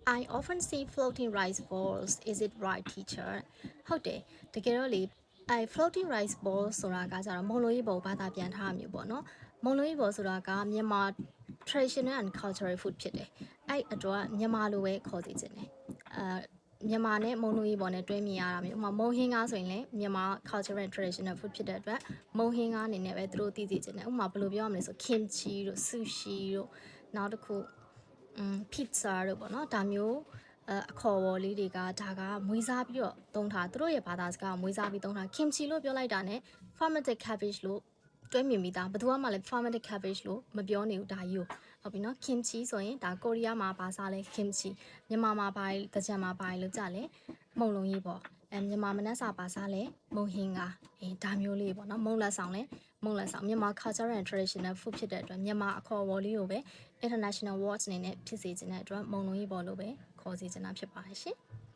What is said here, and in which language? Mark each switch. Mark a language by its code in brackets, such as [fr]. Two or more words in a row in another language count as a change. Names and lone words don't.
[en] I often see floating rice balls. Is it right, teacher? [my] ဟုတ်တယ်တကယ်တော့လေ [en] I floating rice balls [my] ဆိုတာကကြတော့မုံလိုကြီးဘောဘာသာပြန်ထားမျိုးပေါ့နော်မုံလိုကြီးဘောဆိုတာကမြန်မာ [en] traditional and cultural food [my] ဖြစ်တယ်အဲ့အတွက်မြန်မာလိုပဲခေါ်စီခြင်းတယ်မြန်မာနဲ့မုံလိုကြီးဘောနဲ့တွဲမြင် ရတာမျိုးဥပမာမုံဟင်းကားဆိုရင်လည်းမြန်မာ [en] cultural and traditional food [my] ဖြစ်တဲ့အတွက်မုံဟင်းကားအနေနဲ့ပဲသူတို့သိသိခြင်းတယ်ဥပမာဘယ်လိုပြောရမလဲဆို kimchi တို့ sushi တို့နောက်တစ်ခုpizza တို့ပေါ့နော်ဒါမျိုးအခေါ်အဝေါ်လေးတွေကဒါကမွေးစားပြီးတော့သုံးထားသူတို့ရဲ့ဘာသာစကားမွေးစားပြီးသုံးထား kimchi လို့ ပြောလိုက်တာ ਨੇ [en] fermented cabbage [my] လို့တွဲမြင်မိတာဘယ်သူမှလည်း [en] fermented cabbage [my] လို့မပြောနေဘူးဒါကြီးကိုဟုတ်ပြီနော် kimchi ဆိုရင်ဒါကိုရီးယားမှာဘာစားလဲ kimchi မြန်မာမှာဘာတကြံမှာဘာလို့ကြလဲမုံလုံးကြီးပေါ့မြန်မာမနက်စာပါစားလဲမုံဟင်းကဒါမျိုးလေးပေါ့နော်မုံလက်ဆောင်လဲမုံလက်ဆောင်မြန်မာ [en] cultural and traditional food [my] ဖြစ်တဲ့အတွက်မြန်မာအခေါ်အဝေါ်လေးကိုပဲ [en] international words [my] အနေနဲ့ဖြစ်စေချင်တဲ့အတွက်မုံလုံးကြီးပေါ်လို့ပဲခေါ်စေချင်တာဖြစ်ပါတယ်ရှင်